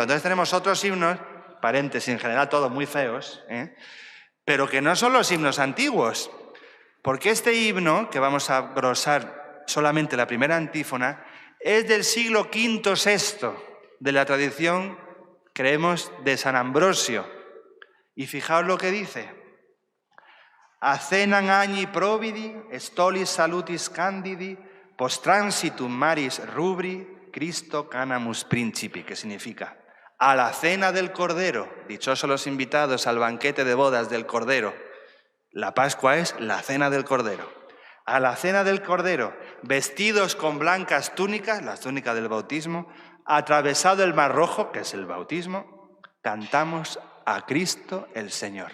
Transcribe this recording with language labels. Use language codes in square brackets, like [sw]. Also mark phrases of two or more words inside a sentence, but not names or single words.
[es] Entonces tenemos otros himnos, paréntesis, en general todos muy feos, pero que no son los himnos antiguos. Porque este himno, que vamos a glosar solamente la primera antífona, es del siglo V-VI de la tradición, creemos, de San Ambrosio. Y fijaos lo que dice: [la] Acenam agni providi, stolis salutis candidi, post transitum maris rubri, Cristo canamus principi, [es] que significa: a la cena del Cordero, dichosos los invitados al banquete de bodas del Cordero. La Pascua es la cena del Cordero. A la cena del Cordero, vestidos con blancas túnicas, las túnicas del bautismo, atravesado el Mar Rojo, que es el bautismo, cantamos a Cristo el Señor.